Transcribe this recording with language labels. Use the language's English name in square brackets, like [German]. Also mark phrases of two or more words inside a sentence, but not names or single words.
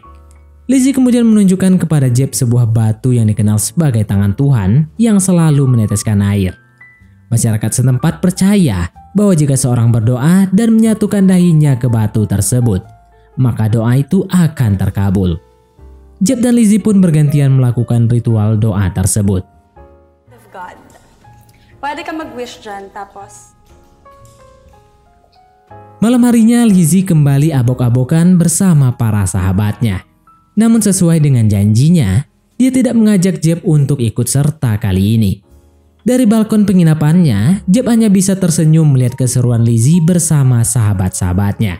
[Indonesian] Lizzie kemudian menunjukkan kepada Jeb sebuah batu yang dikenal sebagai tangan Tuhan yang selalu meneteskan air. Masyarakat setempat percaya bahwa jika seorang berdoa dan menyatukan dahinya ke batu tersebut, maka doa itu akan terkabul. Jeb dan Lizzie pun bergantian melakukan ritual doa tersebut. [Filipino] Pwede ka mag-wish dyan, tapos... [Indonesian] Malam harinya Lizzie kembali abok-abokan bersama para sahabatnya. Namun sesuai dengan janjinya, dia tidak mengajak Jeb untuk ikut serta kali ini. Dari balkon penginapannya, Jeb hanya bisa tersenyum melihat keseruan Lizzie bersama sahabat-sahabatnya.